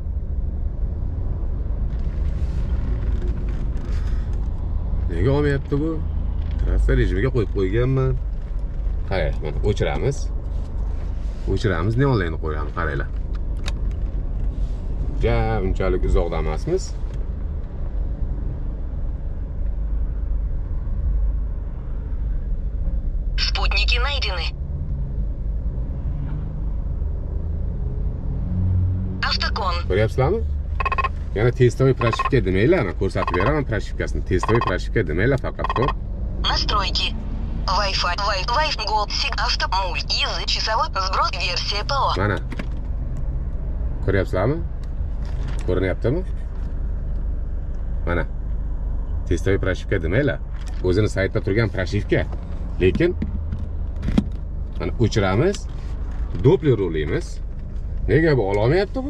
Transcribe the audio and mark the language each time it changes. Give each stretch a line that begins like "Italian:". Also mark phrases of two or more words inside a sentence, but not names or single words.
Uzbek: Nega olmayapti bu? Trassa rejimiga qo'yib qo'yganman. Qarang, mana o'chiramiz. O'chiramiz, ne onlayni qo'yamiz, qaranglar. Ja, unchalik uzoqda emasmiz.
Russian: Спутники найдены.
Uzbek: Avtokon. Ko'ryapsizlarmi? Yana
Russian: тестовый прошивка
Uzbek: demanglar, men ko'rsatib beraman proshivkasini.
Russian: Тестовый прошивка
Uzbek: demanglar faqat ko'p.
Russian: Настройки. Wi-Fi. Wi-Fi. Go. Sig. Автомульт. Язык. Часовой. Сброс. Версия ПО.
Uzbek: Mana. Ko'ryapsizlarmi? Ko'rinyaptimi? Mana.
Russian: Тестовый прошивка
Uzbek: demanglar. O'zini saytda turgan proshivka. Lekin mana o'chiramiz. Doppler ro'laymiz. Nega bu olmayapti bu?